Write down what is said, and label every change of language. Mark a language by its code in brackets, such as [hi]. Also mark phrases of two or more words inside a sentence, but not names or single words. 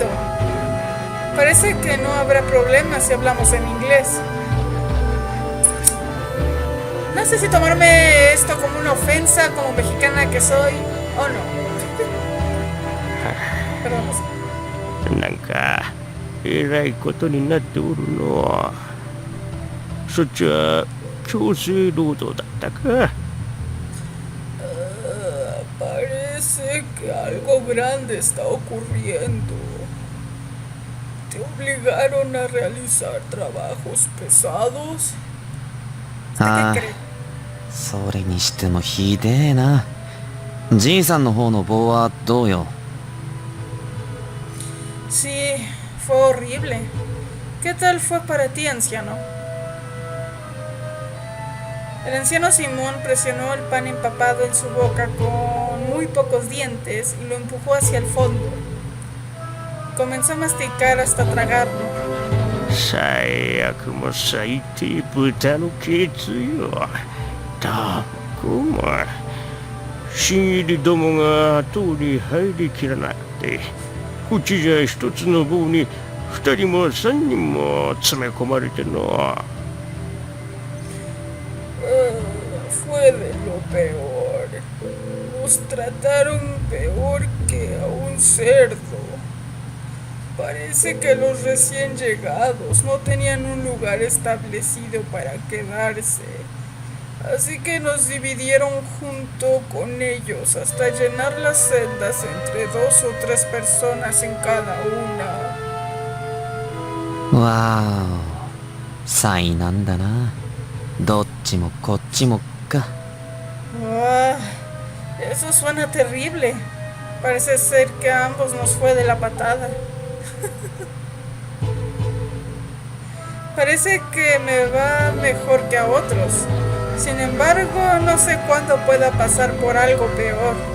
[es] Parece que no habrá problema si hablamos en inglés. No sé si tomarme esto como una ofensa, como mexicana que soy, o no. Perdón, no sé. [ja] なんかえらいことになっておるの。そっちは強制労働だったか。 [es] Parece que algo grande está ocurriendo. ¿Te obligaron a realizar trabajos pesados? ¿Qué cree? [ja] それにしてもひでえな。じいさんの方の棒はどうよ。 [es] Sí, fue horrible. ¿Qué tal fue para ti, anciano? El anciano Simón presionó el pan empapado en su boca con muy pocos dientes y lo empujó hacia el fondo. Comenzó a masticar hasta tragarlo. [ja] 最悪も最低豚のケツよ。どこも新入りどもが通り入りきらなくて、うちじゃ一つの棒に二人も三人も詰め込まれての。 [es] Fue de lo peor. Nos trataron peor que a un cerdo. Parece que los recién llegados no tenían un lugar establecido para quedarse. Así que nos dividieron junto con ellos hasta llenar las celdas entre 2 o 3 personas en cada una. [ja] わーお。災難だな。どっちもこっちもか。 [es] Ah, eso suena terrible. Parece ser que a ambos nos fue de la patada. Parece que me va mejor que a otros. Sin embargo, no sé cuándo pueda pasar por algo peor.